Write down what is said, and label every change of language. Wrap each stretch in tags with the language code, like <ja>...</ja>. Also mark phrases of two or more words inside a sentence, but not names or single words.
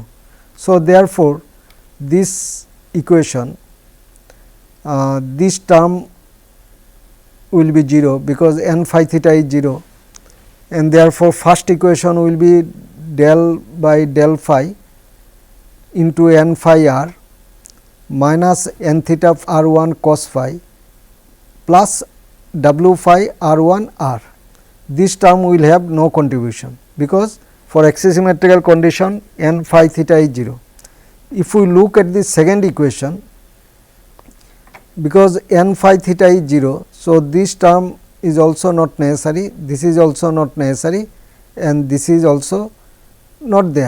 <en>So, therefore, this equation this term will be 0 because n phi theta is 0, and therefore, first equation will be del by del phi into n phi r minus n theta r 1 cos phi plus w phi r 1 r. This term will have no contribution, because for axisymmetrical condition n phi theta is 0. If we look at the second equation, because n phi theta is 0. So, this term is also not necessary, this is also not necessary, and this is also not there.</en>